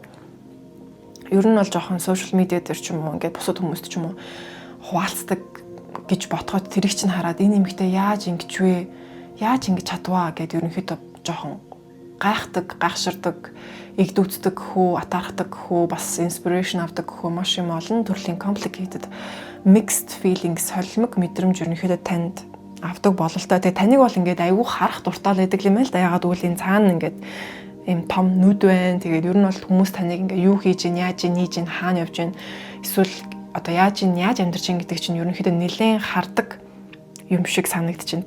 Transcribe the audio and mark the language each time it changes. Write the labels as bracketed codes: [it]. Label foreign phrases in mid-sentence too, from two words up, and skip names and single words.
[mn] Ер нь бол жоохон сошиал медиа дээр ч юм уу ингээд бусад хүмүүст ч юм уу хуваалцдаг гэж ботход тэрийг чинь хараад энэ эмэгтэй яаж ингэж вэ? Яаж ингэж чадваа гэд ерөнхийдөө жоохон гайхдаг, гайхширдаг, игдүүцдэг хөө, атаархдаг хөө, бас inspiration авдаг хөө маш юм олон төрлийн [en] complicated mixed feelings [mn] солимог мэдрэмж ерөнхийдөө танд авдаг бололтой. Тэгээ таныг бол ингээд айгүй харах дуртай байдаг юм л да. Ягаад гэвэл энэ цаана ингээд ийм том нүд байна. Тэгээд ер нь бол хүмүүс таныг ингээд юу хийж ийн, яаж ийн, хийж ийн, хаана явж ийн, эсвэл одоо яаж амьдарч ийн гэдэг чинь ерөнхийдөө нэлээд хардаг юм шиг санагдаж байна.